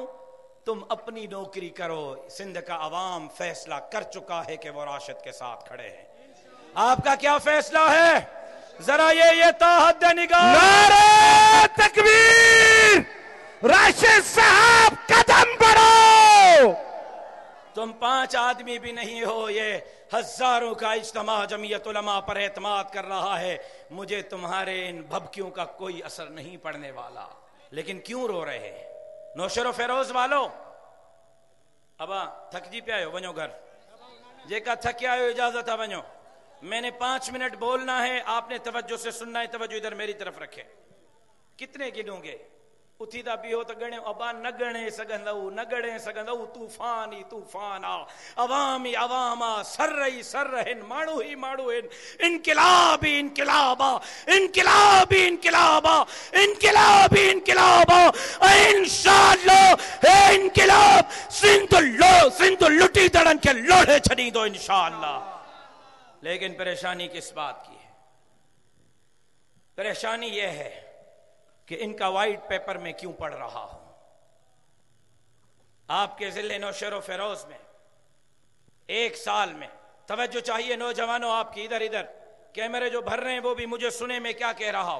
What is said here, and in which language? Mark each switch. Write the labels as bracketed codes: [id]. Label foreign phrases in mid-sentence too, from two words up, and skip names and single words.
[ur] تم اپنی نوکری کرو، سندھ کا عوام فیصلہ کر چکا ہے کہ وہ راشد کے ساتھ کھڑے ہیں۔ آپ کا کیا فیصلہ ہے؟ ذرا یہ تا حد نگاہ۔ نعرہ تکبیر، راشد صاحب قدم بڑھو۔ تم 5 آدمی بھی نہیں ہو، یہ ہزاروں کا اجتماع جمعیت علماء پر اعتماد کر رہا ہے. مجھے تمہارے ان بھبکیوں کا کوئی اثر نہیں پڑنے والا. لیکن کیوں رو رہے ہیں؟ نوشہرو فیروز والوں, [sd] अब थक जी पे आयो, वञो घर जेका थके आयो, इजाजत है वञो। [ur] میں نے 5 منٹ بولنا ہے، آپ نے توجہ سے سننا ہے. توجہ ادھر میری طرف رکھے۔ کتنے گنو گے? [sd] उथीदा भी हो तो गणे, अबा न गणे सघंदऊ, न गणे सघंदऊ। तूफान ही तूफान आ, अवाम ही अवाम आ, सर्र ही सर्र हिन, माण्हू ही माण्हू हिन, इनकिलाब ही इनकिलाब आ, इनकिलाब ही इनकिलाब आ, इनकिलाब ही इनकिलाब आ। इंशाअल्लाह हे इनकिलाब सिंध लुटी दड़न के लोढ़े छॾींदो इंशाअल्लाह। [ur] لیکن پریشانی کس بات کی ہے؟ پریشانی یہ ہے کہ ان کا [en] white paper [ur] میں کیوں پڑھ رہا ہوں. آپ کے ضلعے نوشہرو فیروز میں 1 سال میں، توجہ چاہیے نوجوانوں آپ کی، ادھر ادھر کیمرے جو بھر رہے ہیں وہ بھی مجھے سنے میں کیا کہہ رہا ہوں.